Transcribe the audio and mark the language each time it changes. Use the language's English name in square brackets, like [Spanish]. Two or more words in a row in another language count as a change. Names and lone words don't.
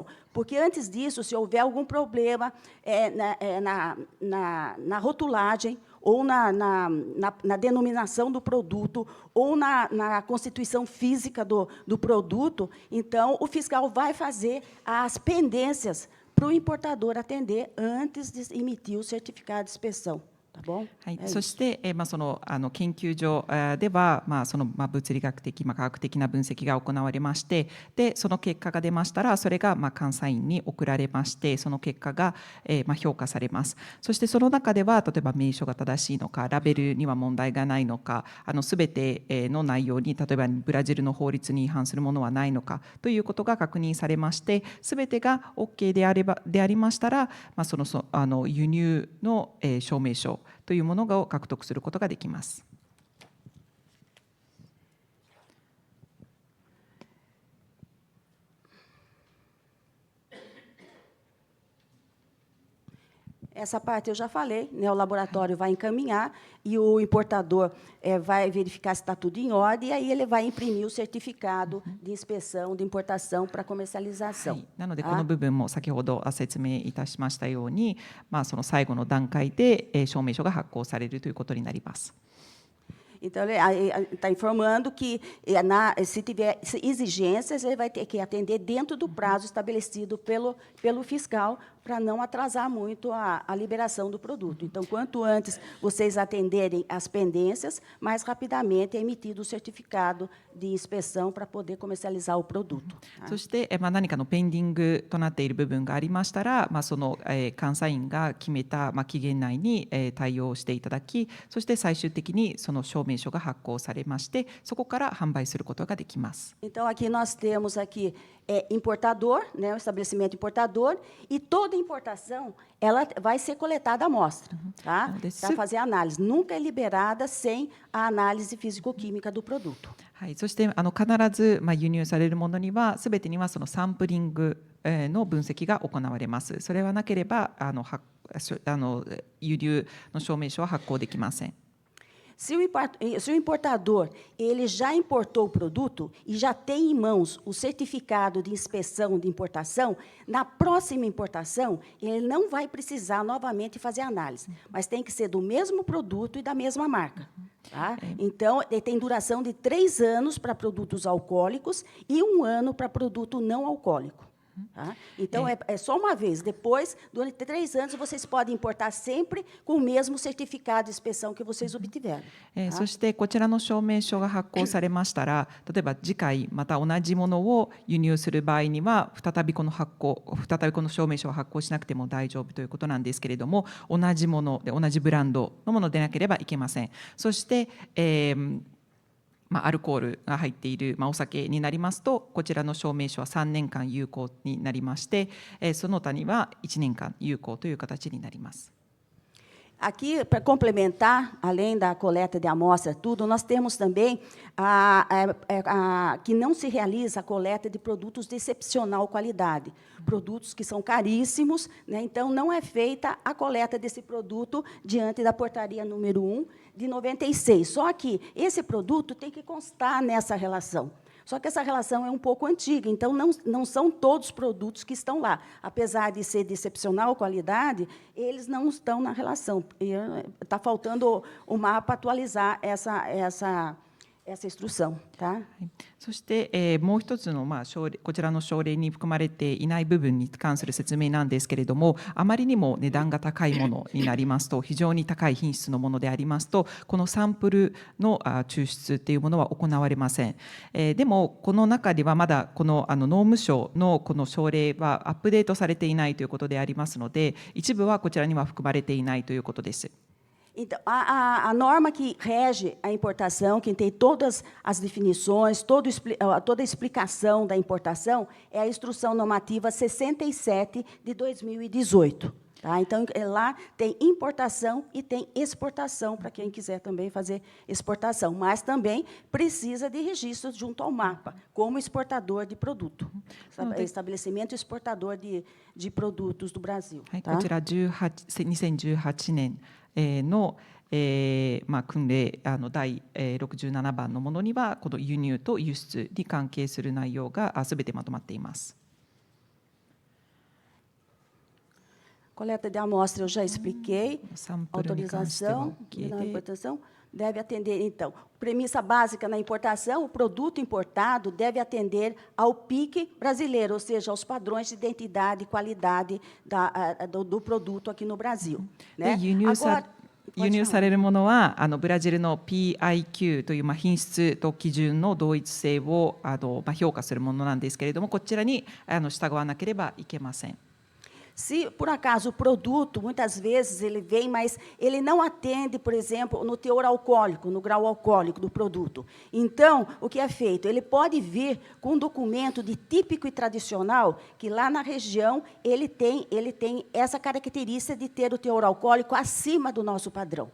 [Portuguese] Porque, antes disso, se houver algum problema na rotulagem, ou na denominação do produto, ou na constituição física do produto, então, o fiscal vai fazer as pendências para o importador atender antes de emitir o certificado de inspeção. [Japanese] はい、そして、その研究所では、物理学的、科学的な分析が行われまして、でその結果が出ましたら、それが監査員に送られまして、その結果が評価されます。そしてその中では、例えば名称が正しいのか、ラベルには問題がないのか、すべての内容に、例えばブラジルの法律に違反するものはないのかということが確認されまして、すべてが OK でありましたら、輸入の証明書というものを獲得することができます。 [Portuguese] Essa parte eu já falei, né? O laboratório vai encaminhar e o importador vai verificar se está tudo em ordem, e aí ele vai imprimir o certificado de inspeção de importação para comercialização. [Japanese] なので、この部分も先ほど説明いたしましたように、その最後の段階で証明書が発行されるということになります。 [Portuguese] Então, ele está informando que, se tiver exigências, ele vai ter que atender dentro do prazo estabelecido pelo fiscal, para não atrasar muito a liberação do produto. Então, quanto antes vocês atenderem as pendências, mais rapidamente é emitido o certificado de inspeção para poder comercializar o produto. [Japanese] そして、何かのペンディングとなっている部分がありましたら、その監査員が決めた期限内に対応していただき、そして最終的にその証明書が発行されまして、そこから販売することができます。 [Portuguese] Então, aqui nós temos aqui importador, né, o estabelecimento importador, e toda importação ela vai ser coletada a amostra, tá? Para fazer a análise. Nunca é liberada sem a análise físico-química do produto. [Japanese] はい、そして必ず輸入されるものには、すべてにはそのサンプリングの分析が行われます。それはなければ輸入の証明書は発行できません。 [Portuguese] Se o importador ele já importou o produto e já tem em mãos o certificado de inspeção de importação, na próxima importação, ele não vai precisar novamente fazer análise, mas tem que ser do mesmo produto e da mesma marca. Tá? Então, ele tem duração de 3 anos para produtos alcoólicos e 1 ano para produto não alcoólico. Tá? Então, é só uma vez. Depois, durante 3 anos, vocês podem importar sempre com o mesmo certificado de inspeção que vocês obtiveram. [Japanese] そして、こちらの証明書が発行されましたら、例えば次回また同じものを輸入する場合には、再びこの証明書を発行しなくても大丈夫ということなんですけれども、同じもので同じブランドのものでなければいけません。そして、アルコールが入っている、お酒になりますと、こちらの証明書は3年間有効になりまして、その他には1年間有効という形になります。 [Portuguese] Aqui, para complementar, além da coleta de amostra, tudo, nós temos também que não se realiza a coleta de produtos de excepcional qualidade, produtos que são caríssimos, né? Então, não é feita a coleta desse produto diante da portaria número 1 de 96. Só que esse produto tem que constar nessa relação. Só que essa relação é um pouco antiga, então não são todos os produtos que estão lá. Apesar de ser de excepcional qualidade, eles não estão na relação. Está faltando o MAPA atualizar essa instrução, tá? [Japanese] そして、もう一つの、こちらの省令に含まれていない部分に関する説明なんですけれども、あまりにも値段が高いものになりますと、非常に高い品質のものでありますと、このサンプルの抽出っていうものは行われません。でもこの中ではまだこの農務省のこの省令はアップデートされていないということでありますので、一部はこちらには含まれていないということです。 [Portuguese] Então, a norma que rege a importação, que tem todas as definições, toda a explicação da importação, é a Instrução Normativa 67 de 2018. Tá? Então, lá tem importação e tem exportação, para quem quiser também fazer exportação, mas também precisa de registro junto ao MAPA, como exportador de produto, estabelecimento exportador de produtos do Brasil. [Japanese] はい、 [Portuguese] tá? [Japanese] こちら2018年の訓令第67番のものには、この輸入と輸出に関係する内容がすべてまとまっています。 [Portuguese] Coleta de amostra eu já expliquei. Autorização na importação deve atender, então, premissa básica na importação, o produto importado deve atender ao PIC brasileiro, ou seja, aos padrões de identidade e qualidade do produto aqui no Brasil. Né? [Japanese] 輸入されるものはブラジルの PIQ という品質と基準の同一性を評価するものなんですけれども、こちらに従わなければいけません。 [Portuguese] Se, por acaso, o produto, muitas vezes, ele vem, mas ele não atende, por exemplo, no teor alcoólico, no grau alcoólico do produto. Então, o que é feito? Ele pode vir com um documento de típico e tradicional, que lá na região ele tem essa característica de ter o teor alcoólico acima do nosso padrão.